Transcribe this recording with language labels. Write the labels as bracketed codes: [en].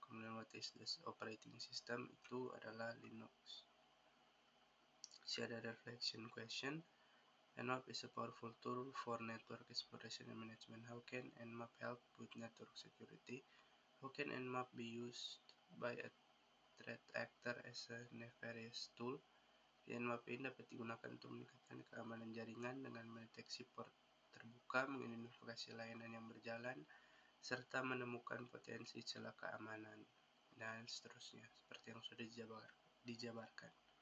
[id] Kemudian [en] what is the operating system, [id] itu adalah Linux. Sini ada reflection question. [en] Nmap is a powerful tool for network exploration and management. How can Nmap help with network security? How can Nmap be used by a threat actor as a nefarious tool? [id] Nmap ini dapat digunakan untuk meningkatkan keamanan jaringan dengan mendeteksi port terbuka, mengidentifikasi layanan yang berjalan, serta menemukan potensi celah keamanan, dan seterusnya, seperti yang sudah dijabarkan.